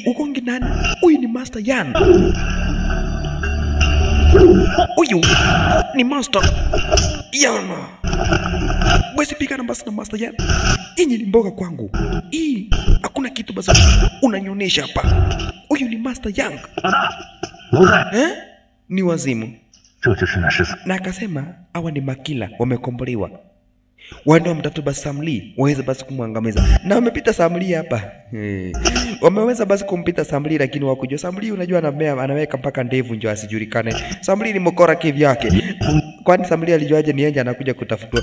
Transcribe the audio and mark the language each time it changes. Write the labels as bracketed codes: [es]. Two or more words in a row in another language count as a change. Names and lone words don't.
[sw] Ugonge nani? Huyu ni Master Yan. Huyu ni Master Yan. Basi pika na basi na Master Yan. Hii ni mboga kwangu. Hii hakuna kitu basi unanionyesha hapa. huyu ni Master Yang. [zh] 老大， [sw] Ni wazimu. [zh] 这就是那14。 [sw] Na akasema hawa ni makila wamekombolewa. Waende wamtafute basi Sam Lee waweze basi kumwangamiza. Na wamepita Sam Lee hapa. Wameweza basi kumpita Sam Lee lakini wakujua Sam Lee unajua anaweka mpaka ndevu ndio asijulikane. Sam Lee ni mkora kivyake. Kwani Sam Lee alijuaje ni yeye anakuja kutafutwa.